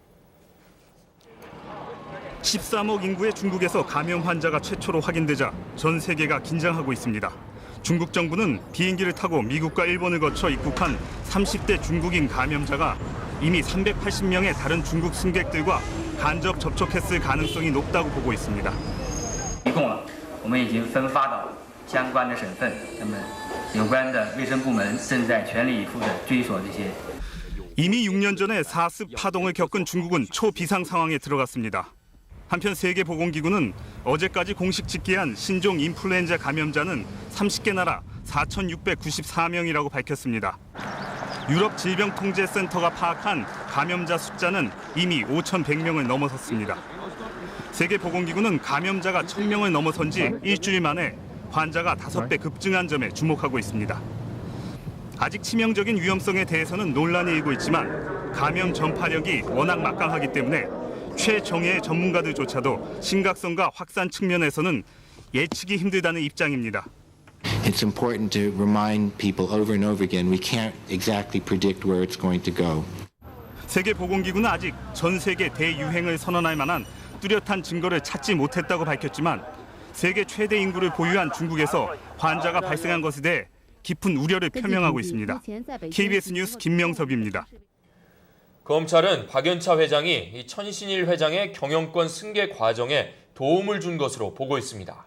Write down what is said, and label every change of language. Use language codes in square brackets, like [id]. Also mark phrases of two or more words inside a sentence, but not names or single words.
[ko] 13억 인구의 중국에서 감염 환자가 최초로 확인되자 전 세계가 긴장하고 있습니다. 중국 정부는 비행기를 타고 미국과 일본을 거쳐 입국한 30대 중국인 감염자가 이미 380명의 다른 중국 승객들과 간접 접촉했을 가능성이 높다고 보고 있습니다. [zh] 一共我们已经分发到相关的省份，那么有关的卫生部门正在全力以赴地追索这些。 [ko] 이미 6년 전에 사스 파동을 겪은 중국은 초비상 상황에 들어갔습니다. 한편 세계보건기구는 어제까지 공식 집계한 신종 인플루엔자 감염자는 30개 나라 4,694명이라고 밝혔습니다. 유럽질병통제센터가 파악한 감염자 숫자는 이미 5,100명을 넘어섰습니다. 세계보건기구는 감염자가 1,000명을 넘어선 지 일주일 만에 환자가 5배 급증한 점에 주목하고 있습니다. 아직 치명적인 위험성에 대해서는 논란이 일고 있지만 감염 전파력이 워낙 막강하기 때문에 최정예의 전문가들조차도 심각성과 확산 측면에서는 예측이 힘들다는 입장입니다. [en] It's important to remind people over and over again we can't exactly predict where it's going to go. [ko] 세계보건기구는 아직 전 세계 대유행을 선언할 만한 뚜렷한 증거를 찾지 못했다고 밝혔지만 세계 최대 인구를 보유한 중국에서 환자가 발생한 것에 대해 깊은 우려를 표명하고 있습니다. KBS 뉴스 김명섭입니다. 검찰은 박연차 회장이 이 천신일 회장의 경영권 승계 과정에 도움을 준 것으로 보고 있습니다.